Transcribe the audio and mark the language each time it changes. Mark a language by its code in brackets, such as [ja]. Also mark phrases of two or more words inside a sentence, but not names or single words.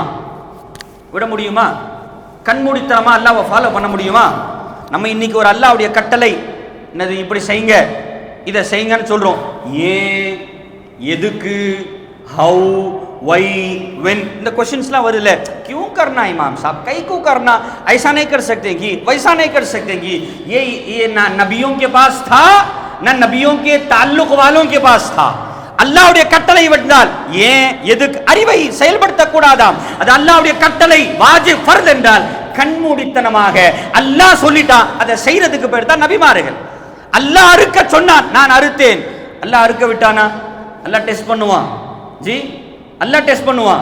[ta] விட முடியுமா? கண்மூடித்தனமா அல்லாஹ்வை ஃபாலோ பண்ண முடியுமா? நம்ம இன்னைக்கு ஒரு அல்லாஹ்வுடைய கட்டளை, என்னது இப்படி செய்யுங்க, இதை செய்யுங்கன்னு சொல்றோம். ஏன், எதுக்கு, [en] how, why, when, [ta] இந்த क्वेश्चंसலாம் வருதுல. [hi] क्यों करना इमाम साहब, कई को करना, ऐसा नहीं कर सकते कि वैसा नहीं कर सकते कि ये ना नबियों के पास था ना नबियों के ताल्लुक वालों के पास था. [ta] அல்லாஹ்வுடைய கட்டளை விட்டால் ஏன், எதுக்கு, அறிவை செயல்படுத்த கூடாதாம். அது அல்லாஹ்வுடைய கட்டளை, [ar] واجب، فرض [ta] என்றால் கண்மூடித்தனமாக அல்லாஹ் சொல்லிட்டான், அதை செய்யறதுக்கு பேர் தான் நபிமார்கள். அல்லாஹ் அறுக்க சொன்னான், நான் அறுத்தேன். அல்லாஹ் அறுக்க விட்டானா? அல்லாஹ் டெஸ்ட் பண்ணுவான். ஜி, அல்லாஹ் டெஸ்ட் பண்ணுவான்.